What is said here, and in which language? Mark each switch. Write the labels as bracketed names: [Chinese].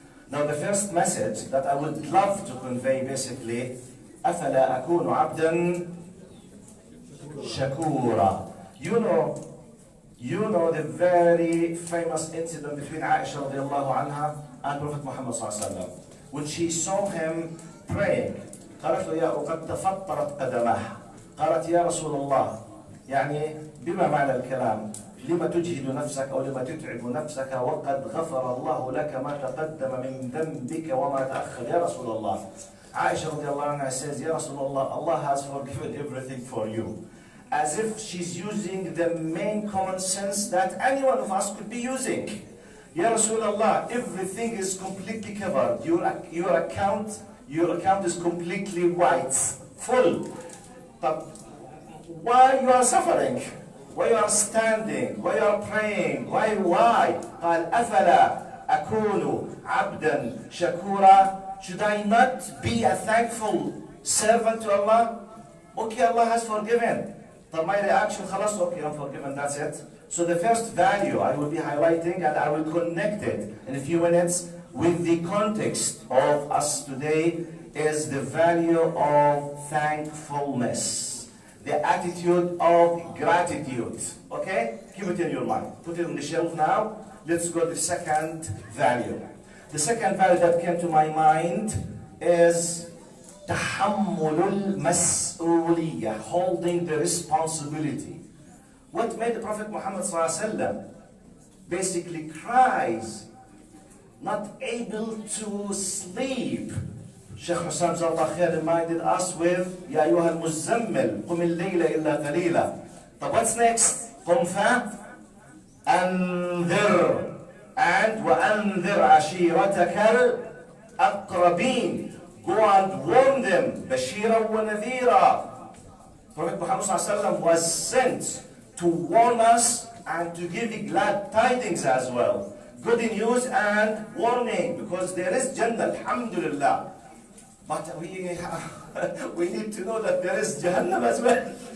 [English] Now the first message that I would love to convey basically, [Arabic] أَفَلَا أَكُونُ عَبْدًا شَكُورًا. [English] You know the very famous incident between Aisha radiallahu anha and Prophet Muhammad sallallahu alaihi wasallam, when she saw him praying. [Arabic] قالت له يا قد تفطرت قدمه. قالت يا رسول الله، يعني بما معنى الكلام؟ لما تجهد نفسك أو لما تتعب نفسك وقد غفر الله لك ما تقدم من ذنبك وما تأخر يا رسول الله. [English] Aisha radiallahu anha says, Ya Rasulullah, Allah has forgiven everything for you. As if she's using the main common sense that any one of us could be using. Ya Rasulullah, everything is completely covered. Your account is completely white, full. But why you are suffering? Why you are standing? Why you are praying? Why? [Arabic] قال أفلا أكون عبدا شكورا. [English] Should I not be a thankful servant to Allah? Okay, Allah has forgiven. But my reaction, خلاص, okay, I'm forgiven, that's it. So the first value I will be highlighting, and I will connect it in a few minutes with the context of us today, is the value of thankfulness. The attitude of gratitude. Okay? Keep it in your mind. Put it on the shelf now. Let's go to the second value. The second value that came to my mind is [Arabic] تحمل المسؤولية, [English] holding the responsibility. What made the Prophet Muhammad ﷺ basically cries, not able to sleep. Sheikh Hussam Zallah Khair reminded us with [Arabic] يا أيها المزمل قم الليل إلا قليلا. [English] But what's next? [Arabic] قم فأنذر, and وأنذر عشيرتك الأقربين. [English] Go and warn them. [Arabic] بشيرا ونذيرا. [English] Prophet Muhammad ﷺ was sent to warn us and to give the glad tidings as well. Good news and warning, because there is Jannah, alhamdulillah. But we need to know that there is Jahannam as well.